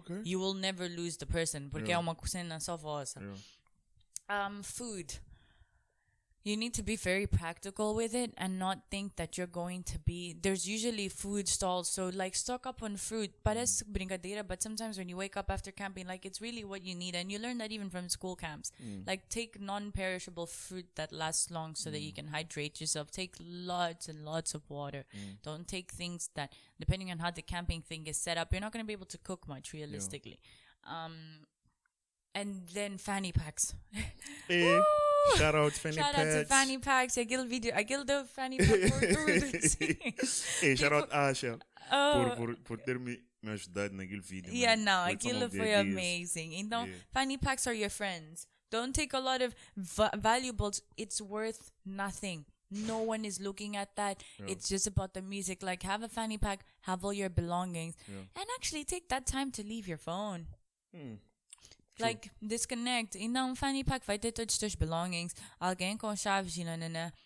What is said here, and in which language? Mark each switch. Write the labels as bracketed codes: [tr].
[en] You will never lose the person [pt] porque é uma cena só vossa. [en] Food. You need to be very practical with it and not think that you're going to be... There's usually food stalls, so like stock up on fruit. [pt] Parece brincadeira, [en] but sometimes when you wake up after camping, like it's really what you need. And you learn that even from school camps. Like take non-perishable fruit that lasts long so that you can hydrate yourself. Take lots and lots of water. Don't take things that, depending on how the camping thing is set up, you're not going to be able to cook much realistically. And then fanny packs. Shout out fanny packs. Shout out to fanny packs. [pt] Aquele do fanny pack por tudo. [en] Shout out [pt] Asha por ter me ajudado naquele vídeo. [en] Yeah, no, [pt] aquilo foi [en] amazing. Então, fanny packs are your friends. Don't take a lot of valuables. It's worth nothing. No one is looking at that. It's just about the music. Like, have a fanny pack, have all your belongings, and actually take that time to leave your phone. Like, disconnect. [pt] Então, fanny pack vai ter todos os teus belongings. Alguém com chaves e nanana.